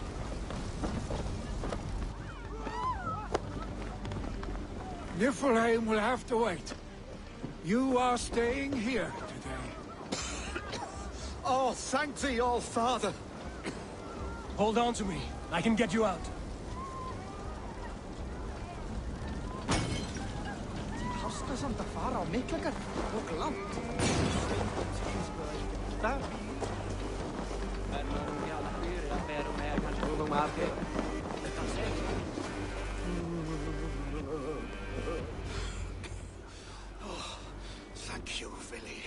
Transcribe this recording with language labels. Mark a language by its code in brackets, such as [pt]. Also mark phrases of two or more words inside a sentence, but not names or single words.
[en] Niflheim will have to wait. You are staying here today. Oh, thank thee, All-Father. Hold on to me. I can get you out. [is] Hasta samt að fara á Miklagard og langt. [en] Thank you, Vili.